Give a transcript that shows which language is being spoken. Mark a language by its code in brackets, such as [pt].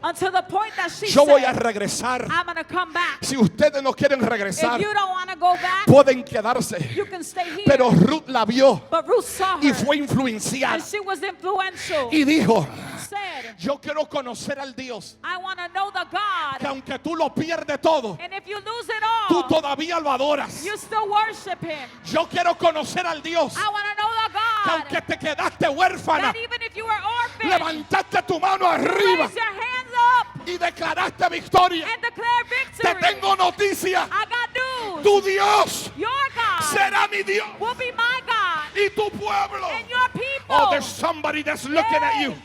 [en] until the point that she [es] yo voy a [en] said, [es] regresar. [en] I'm going to come back. [es] Si ustedes no quieren regresar, [en] If you don't want to go back, [es] pueden quedarse. [en] you can stay here. [es] Pero Ruth la vio [en] But Ruth saw [es] y [en] her, [es] fue influenciada [en] and she was influential. [es] y dijo: [en] Said, [es] yo quiero conocer al Dios [en] I want to know the [es] que [en] God. [es] aunque tú lo pierdes todo, [en] And if you lose it [es] tú [en] all, [es] todavía lo adoras. [en] you still worship Him. [es] Yo quiero conocer al Dios [en] I want to know the [es] que [en] God [es] aunque te quedaste huérfana, [en] that even if you were orphaned, [es] levantaste tu mano arriba [en] raise your hands up [es] y declaraste victoria. [en] and declare [es] Te [en] victory. [es] tengo noticia: [en] I got news. [es] tu Dios [en] Your God [es] será mi Dios [en] will be my God [es] y tu pueblo. [en] and your people. Oh, there's somebody that's looking at you.